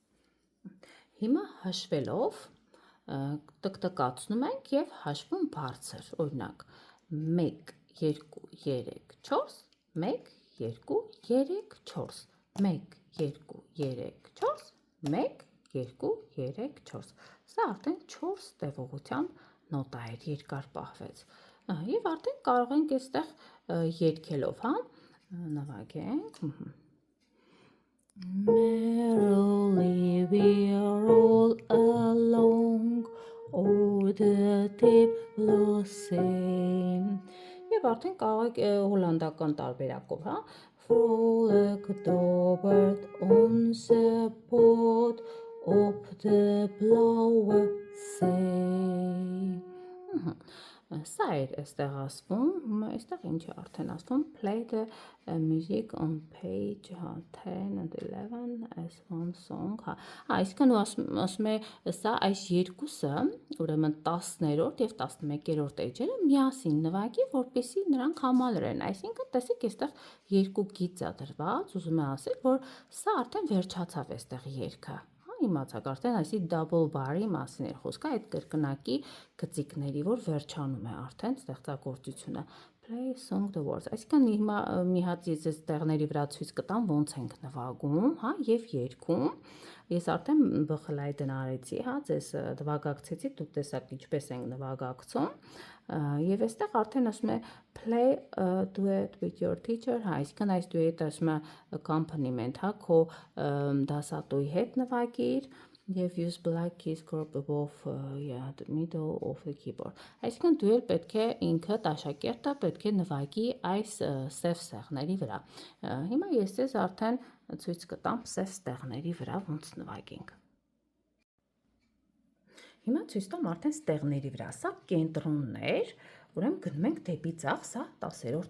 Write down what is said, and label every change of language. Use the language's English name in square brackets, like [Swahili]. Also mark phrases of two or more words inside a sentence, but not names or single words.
[Armenian] Հիմա հաշվելով տկտկացնում ենք և հաշվում բարձր, օրինակ 1, 2, 3, 4, 1, 2, 3, 4, 1, 2, 3, 4, 1, 2, 3, 4, սա արդեն 4 տևողությամբ նոտա էր, երկար պահվեց, և արդեն կարող ենք այստեղ երգելով, հա, նվագենք, [English] Merrily we roll along o'er the deep blue sea, [Armenian] և արդեն կարող եք հոլանդական տարբերակով, հա, [English] Frolic the bird on the boat of the blue sea, [Armenian] Սա էր այստեղ ասվում, այստեղ ինչ է արդեն ասվում, [English] play the music on page 10 and 11 as one song, [Armenian] այսինքն ասում է սա այս երկուսը, ուրեմն 10-րդ եւ 11-րդ էջերը միասին նվագի, որպեսզի նրանք համալրեն, այսինքն տեսեք այստեղ երկու գիծ է դրված, ուզում եմ ասել, որ սա արդեն վերջացավ այստեղ երգը, իմացաք արդեն այսի [English] double bar- [Armenian] ի մասին էր խոսքը, այդ կրկնակի գծիկների, որ վերջանում է արդեն ստեղծագործությունը, [English] play song the words, [Armenian] այսինքն հիմա մի հատ ես այս տեղների վրա ցույց կտամ ոնց ենք նվագում, եւ երգում, ես արդեն բխլայդն արեցի, ձեզ նվագակցեցի, դուք տեսաք ինչպես ենք նվագակցում, եւ այստեղ արդեն ասում է [English] play duet with your teacher, [Armenian] այսինքն այս duet-ը ասում է accompaniment, քո դասատուի հետ նվագիր եւ [English] use black keys group above the middle of the keyboard, [Armenian] այսինքն դու էլ պետք է ինքդ աշակերտը պետք է նվագի այս սև ստեղների վրա, հիմա ես ձեզ արդեն ցույց կտամ սև ստեղների վրա ոնց նվագենք, հիմա ցույց տամ արդեն ստեղների վրա, սա կենտրոններ, ուրեմն գնում ենք դեպի ձախ, սա 10-րդ